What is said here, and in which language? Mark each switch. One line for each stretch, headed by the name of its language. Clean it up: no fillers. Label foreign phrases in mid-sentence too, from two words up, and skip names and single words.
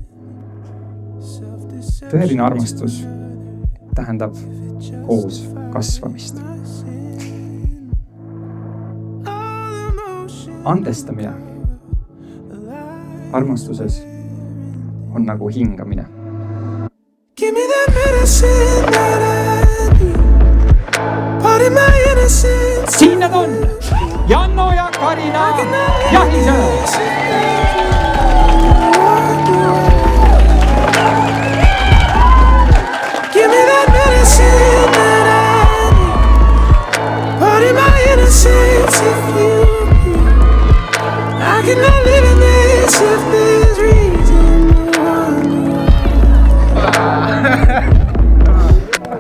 Estonian: Tõeline armastus tähendab koos kasvamist. Andestamine armastuses on nagu hingamine.
English: Give me that medicine that I need. Pardon my innocence.
Estonian: Siin nad on! Janno ja Karina Jahisöö!
English: Give me that medicine that I need. Pardon my innocence if you I cannot live in this if there's reason to wonder.